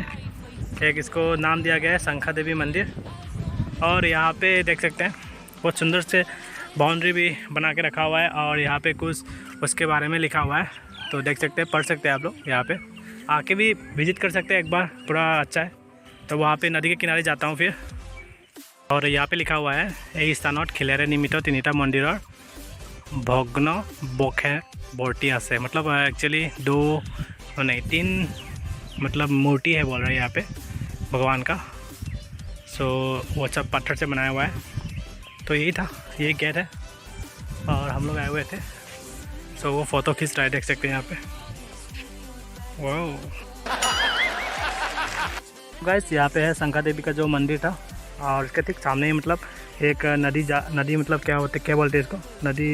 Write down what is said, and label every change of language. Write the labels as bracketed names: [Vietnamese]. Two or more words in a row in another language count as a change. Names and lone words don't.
[Hindi] एक इसको नाम दिया गया है शंखा देवी मंदिर। और यहाँ पे देख सकते हैं बहुत सुंदर से बाउंड्री भी बना के रखा हुआ है, और यहाँ पे कुछ उसके बारे में लिखा हुआ है, तो देख सकते हैं, पढ़ सकते हैं आप लोग। यहाँ पे आके भी विजिट कर सकते हैं एक बार, पूरा अच्छा है। तो वहाँ पे नदी के किनारे जाता हूँ फिर। और यहाँ पे लिखा हुआ है [Assamese] এই স্থানত খিলেৰে নিৰ্মিত তিনিটা মন্দিৰৰ ভগ্ন বখে বৰ্তি আছে। [Hindi] मतलब एक्चुअली 2 नहीं 3 मतलब मूर्ति है बोल रहे हैं यहाँ पे भगवान का। सो वो सब पत्थर से बनाया हुआ है। तो यही था, ये गेट है और हम लोग आए हुए थे। सो वो फ़ोटो खींच रहा है, देख सकते हैं यहाँ पे। वाह गाइस, यहाँ पे है शंखा देवी का जो मंदिर था, और उसके ठीक सामने ही मतलब एक नदी मतलब क्या बोलते हैं इसको, नदी।